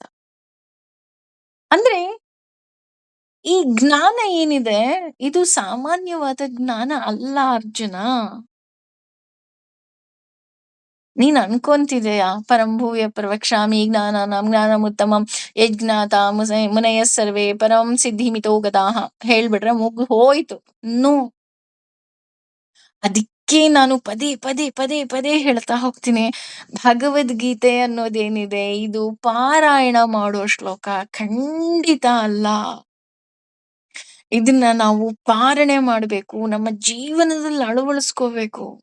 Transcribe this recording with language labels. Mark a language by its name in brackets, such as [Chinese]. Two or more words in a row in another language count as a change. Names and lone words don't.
[Kannada] ಅಂದ್ರೆ ಈ ಜ್ಞಾನ ಏನಿದೆ, ಇದು ಸಾಮಾನ್ಯವಾದ ಜ್ಞಾನ ಅಲ್ಲ ಅರ್ಜುನ. ನೀನ್ ಅನ್ಕೊಂತಿದೆಯಾ? [Sanskrit] ಪರಂಭೂಯ ಪ್ರವಕ್ಷ್ಯಾಮಿ ಜ್ಞಾನಾನಾಂ ಜ್ಞಾನಮುತ್ತಮಂ ಯಜ್ಞಾತ ಮುನಯ ಸರ್ವೇ ಪರಂ ಸಿದ್ಧಿ ಮಿತೋ ಗತಾಃ [Kannada] ಹೇಳ್ಬಿಟ್ರೆ ಮುಗ್ದು ಹೋಯ್ತು. ನೋ, ಅದಕ್ಕೆ ನಾನು ಪದೇ ಪದೇ ಪದೇ ಪದೇ ಹೇಳ್ತಾ ಹೋಗ್ತೀನಿ, ಭಗವದ್ಗೀತೆ ಅನ್ನೋದೇನಿದೆ, ಇದು ಪಾರಾಯಣ ಮಾಡೋ ಶ್ಲೋಕ ಖಂಡಿತ ಅಲ್ಲ. ಇದನ್ನ ನಾವು ಪಾಲನೆ ಮಾಡ್ಬೇಕು, ನಮ್ಮ ಜೀವನದಲ್ಲಿ ಅಳವಡಿಸ್ಕೋಬೇಕು.